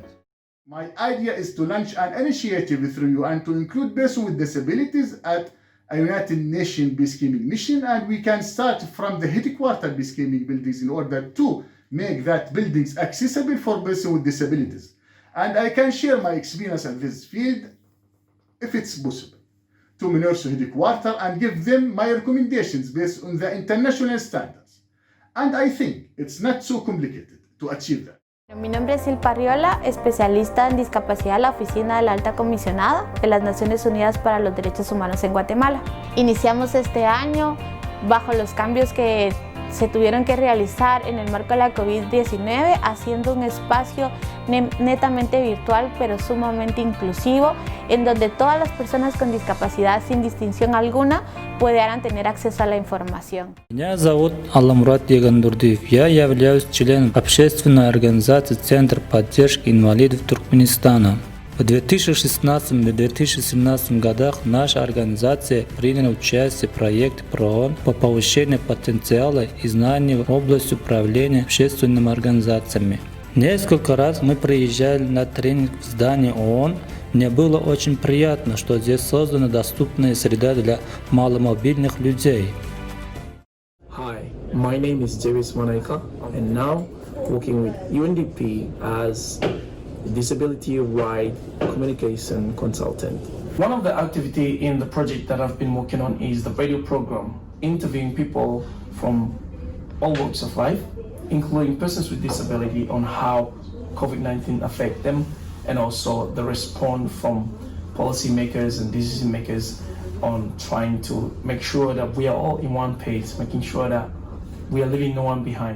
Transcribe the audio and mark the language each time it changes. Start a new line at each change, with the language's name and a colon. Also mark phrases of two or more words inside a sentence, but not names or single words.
English: My idea is to launch an initiative through UN to include persons with disabilities at a United Nations peacekeeping mission, and we can start from the headquarters peacekeeping buildings in order to make that buildings accessible for persons with disabilities. And I can share my experience in this field if it's possible to MINURSO headquarters and give them my recommendations based on the international standards. And I think it's not so complicated to achieve that.
Spanish: Mi nombre es Silpa Riola, especialista en discapacidad de la Oficina de la Alta Comisionada de las Naciones Unidas para los Derechos Humanos en Guatemala. Iniciamos este año bajo los cambios que se tuvieron que realizar en el marco de la COVID-19, haciendo un espacio netamente virtual pero sumamente inclusivo, en donde todas las personas con discapacidad sin distinción alguna pudieran tener acceso a la información.
Russian: Меня зовут Алламурат Егандурдиев. Я являюсь членом общественной организации Центр поддержки инвалидов Туркменистана. В 2016-2017 годах наша организация приняла участие в проекте ПРООН по повышению потенциала и знаний в области управления общественными организациями. Несколько раз мы приезжали на тренинг в здание ООН. Мне было очень приятно, что здесь создана доступная среда для маломобильных людей.
English: Hi, my name is Javis Manaika, and now working with UNDP as a disability right communication consultant. One of the activities in the project that I've been working on is the radio program, interviewing people from all walks of life, including persons with disability, on how COVID-19 affect them, and also the response from policymakers and decision makers on trying to make sure that we are all in one page, making sure that we are leaving no one behind.